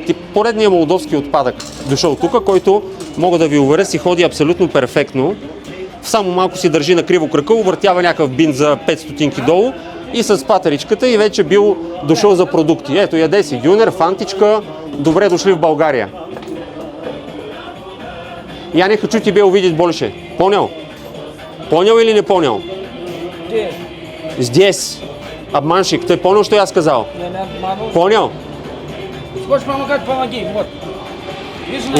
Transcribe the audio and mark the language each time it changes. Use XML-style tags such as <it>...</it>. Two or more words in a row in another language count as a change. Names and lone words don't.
<bg>Тип поредният молдовски отпадък дошъл тук, който, мога да ви уверя, си ходи абсолютно перфектно. Само малко си държи на криво крака, увъртява някакъв бинт за 5 стотинки долу и с патеричката и вече бил дошъл за продукти. Ето, яде си дюнер, фантичка, добре дошли в България.</bg> <ru>Я не хочу тебе увидеть больше. Понял? Понял или не понял? Где? Здесь. Обманщик, ты понял, что я сказал? Я не обманул. Понял? Хочешь помогать, помоги. Вот. Видишь,</ru>